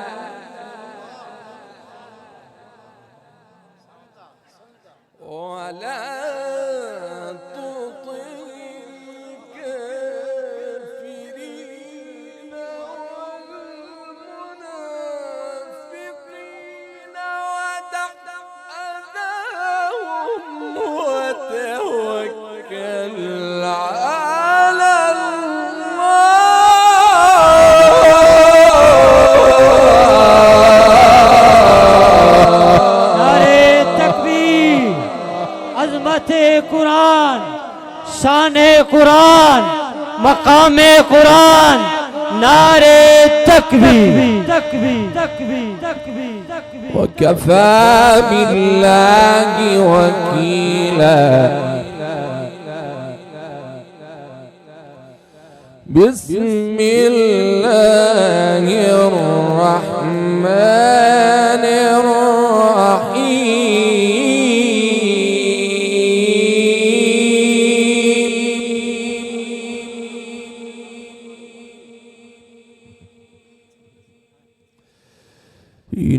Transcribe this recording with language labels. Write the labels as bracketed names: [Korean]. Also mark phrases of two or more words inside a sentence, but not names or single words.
[Arabic] ولا تطع الكافرين والمنافقين ودع أذاهم وتوكل على الله. [Urdu] نعرۂ تکبیر، عظمتِ قرآن، شانِ قرآن، مقامِ قرآن، نعرۂ تکبیر، تکبیر، تکبیر، تکبیر، تکبیر. [Arabic] وكفى بالله وكيلا. بسم الله الرحمن الرحيم.